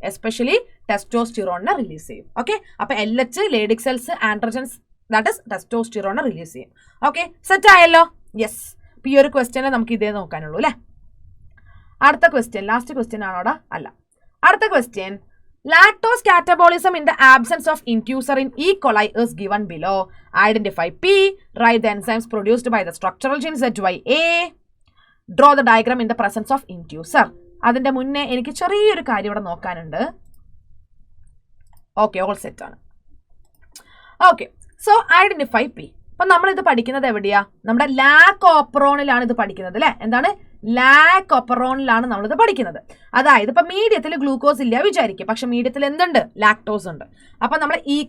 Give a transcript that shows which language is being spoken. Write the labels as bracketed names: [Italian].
[Malayalam] Especially ടെസ്റ്റോസ്റ്റിറോണിനെ release ചെയ്യും. Okay, അപ്പൊ LH Leydig cells, androgens that is ടെസ്റ്റോസ്റ്റിറോണിനെ release ചെയ്യും. Okay, set ആയല്ലോ? യെസ്. അപ്പൊ ഈ ഒരു ക്വസ്റ്റ്യനെ നമുക്ക് ഇതേ നോക്കാനുള്ളൂ അല്ലെ. അടുത്ത ക്വസ്റ്റ്യൻ, ലാസ്റ്റ് ക്വസ്റ്റ്യൻ ആണോടാ? അല്ല. [English] അടുത്ത question, lactose catabolism in the absence of inducer in E. coli is given below. Identify P. Write the enzymes produced by the structural gene ZYA. Draw the diagram in the presence of inducer. [Malayalam] അതിന്റെ മുന്നേ എനിക്ക് ചെറിയൊരു കാര്യം ഇവിടെ നോക്കാനുണ്ട്. [English] Okay, all set ആണ്. Okay, so identify P. [Malayalam] അപ്പൊ നമ്മൾ ഇത് പഠിക്കുന്നത് എവിടെയാ? നമ്മുടെ ലാക് ഓപ്പറോണിലാണ് ഇത് പഠിക്കുന്നത് അല്ലെ. എന്താണ്? ലാക് ഓപ്പറോണിലാണ് നമ്മളിത് പഠിക്കുന്നത്. അതായത് ഇപ്പൊ മീഡിയത്തിൽ ഗ്ലൂക്കോസ് ഇല്ല വിചാരിക്കും, പക്ഷെ മീഡിയത്തിൽ എന്തുണ്ട്? ലാക്ടോസ് ഉണ്ട്. അപ്പൊ നമ്മൾ E.